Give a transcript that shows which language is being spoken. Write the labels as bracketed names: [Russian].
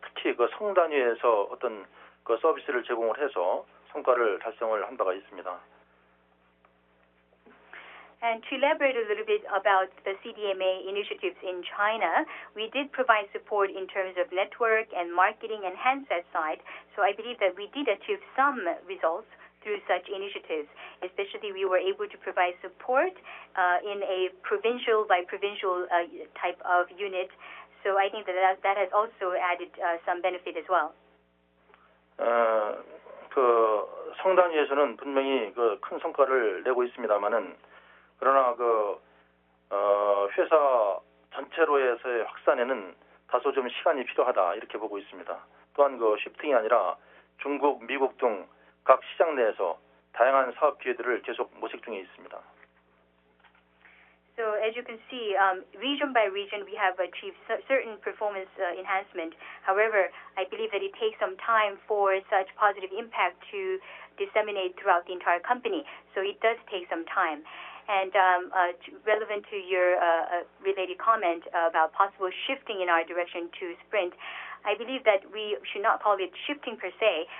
[Korean] 특히 그 성단위에서 어떤 그 서비스를 제공을 해서 성과를 달성을 한 바가 있습니다. [English] And to elaborate a little bit about the CDMA initiatives in China, we did provide support in terms of network and marketing and handset side. So I believe that we did achieve some results through such initiatives. Especially, we were able to provide support in a provincial by provincial type of unit. So I think that has also added some benefit as well. [Korean] 그 성단위에서는 분명히 그 큰 성과를 내고 있습니다만은 그러나 그 회사 전체로에서의 확산에는 다소 좀 시간이 필요하다 이렇게 보고 있습니다. 또한 그 시프팅이 아니라 중국, 미국 등 각 시장 내에서 다양한 사업 기회들을 계속 모색 중에 있습니다. [English] So as you can see, region by region, we have achieved certain performance enhancement. However, I believe that it takes some time for such positive impact to disseminate throughout the entire company. So it does take some time. And relevant to your related comment about possible shifting in our direction to Sprint, I believe that we should not call it shifting per se.